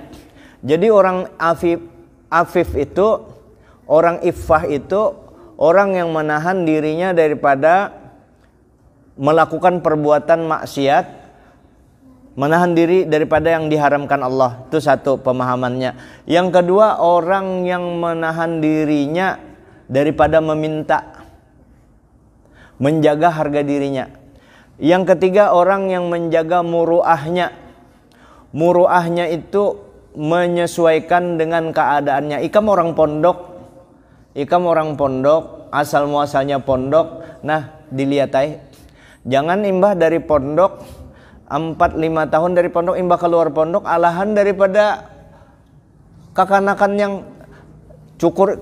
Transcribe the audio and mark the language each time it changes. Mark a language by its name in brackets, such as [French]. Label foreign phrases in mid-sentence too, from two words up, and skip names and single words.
[Indonesian] Jadi orang afif itu, orang iffah itu orang yang menahan dirinya daripada melakukan perbuatan maksiat, menahan diri daripada yang diharamkan Allah. Itu satu pemahamannya. Yang kedua, orang yang menahan dirinya daripada meminta, menjaga harga dirinya. Yang ketiga, orang yang menjaga muru'ahnya. Muru'ahnya itu menyesuaikan dengan keadaannya. [Banjar] Ikam orang pondok, asal muasalnya pondok. [Indonesian] Nah, dilihat aja. [Banjar] Jangan imbah dari pondok 4-5 tahun dari pondok, imbah keluar pondok alahan daripada kakanakan yang cukur.